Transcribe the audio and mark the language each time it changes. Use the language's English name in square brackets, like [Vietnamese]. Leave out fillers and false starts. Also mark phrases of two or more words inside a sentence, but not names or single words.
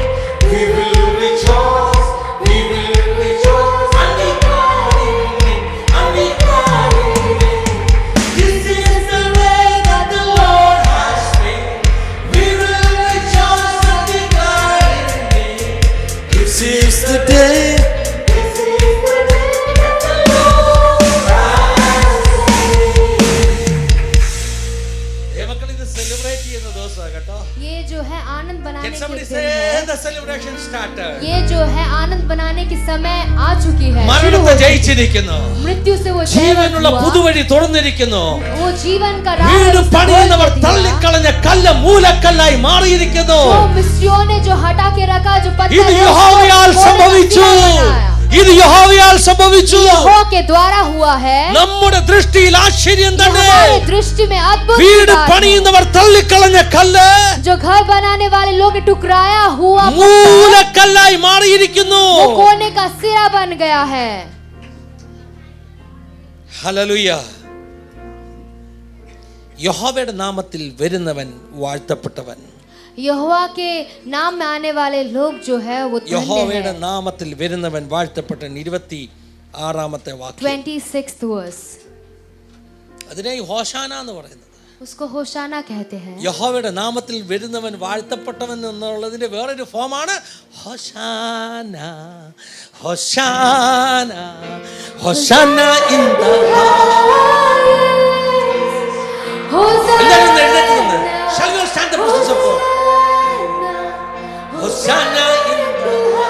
[English] We will rejoice and be glad in it, and be glad in it. This is the way that the Lord has made. We will rejoice and be glad in it. This is the day. This is the day that the Lord has [Malayalam] ദൈവമക്കൾ ഇത് സെലിബ്രേറ്റ് ചെയ്യുന്ന ദിവസമാണ് കേട്ടോ. [Hindi] ये जो है आनंद बनाने [English] Can [Hindi] के [English] somebody [Hindi] दिन [English] say [Hindi] है। [English] the celebration started? [Hindi] ये जो है आनंद बनाने की समय आ चुकी है। शुरू [Malayalam] മരണത്തെ [Hindi] हो चुकी है। [Malayalam] ജയിച്ചിരിക്കുന്നു. [Hindi] मृत्यु से वो [Malayalam] ജീവനുള്ള [Hindi] जयवंत हुआ। [Malayalam] പുതുവഴി തുറന്നിരിക്കുന്നു. [Hindi] वो जीवन का राह [Malayalam] വീട് [Hindi] उसने [Malayalam] പണിയുന്നവർ [Hindi] खोल दिया। [Malayalam] തള്ളിക്കളഞ്ഞ കല്ല് മൂലക്കല്ലായി മാറിയിരിക്കുന്നു. [Hindi] जो मिस्त्रियों ने जो हटा के रखा जो पत्थर [Malayalam] ഇത് [Hindi] है, उसको [Malayalam] യഹോവയാൽ [Hindi] कोने का [Malayalam] സംഭവിച്ചു. [Hindi] सिरा बनाया। [Malayalam] ഇത് യഹോവയാൽ സംഭവിച്ചു. [Hindi] यहोवा के द्वारा हुआ है। [Malayalam] നമ്മുടെ ദൃഷ്ടിയിൽ ആശ്ചര്യം [Hindi] ये [Malayalam] തന്നെ. [Hindi] हमारे दृष्टि में अद्भुत की [Malayalam] വീട് [Hindi] बात है। [Malayalam] പണിയുന്നവർ തള്ളിക്കളഞ്ഞ കല്ല് [Hindi] जो घर बनाने वाले लोग ने टुकराया हुआ पत्थर, [Malayalam] മൂലക്കല്ലായി മാറിയിരിക്കുന്നു. वो कोने का सिरा बन गया है। ഹല്ലേലൂയ. യഹോവയുടെ നാമത്തിൽ വരുന്നവൻ വാഴ്ത്തപ്പെട്ടവൻ. [Hindi] यहोवा के नाम में आने वाले लोग जो है वो धन्य [Malayalam] യഹോവയുടെ [Hindi] हैं। [Malayalam] നാമത്തിൽ വരുന്നവൻ വാഴ്ത്തപ്പെട്ടൻ. 26 വാക്യം. [English] 26th verse, [Malayalam] അതിനെ ഹോശാന എന്ന് പറയുന്നത്. [Hindi] उसको होशाना कहते हैं। [Malayalam] യഹോവയുടെ നാമത്തിൽ വരുന്നവൻ വാഴ്ത്തപ്പെട്ടവൻ എന്നുള്ളതിന്റെ വേറൊരു ഫോമാണ് ഹോശാന. ഹോശാന ഹോശാന [English] in the [Malayalam] എല്ലാവരും എഴുന്നേറ്റ് നിന്ന്. [English] Shall we stand the presence of God? Hosanna in the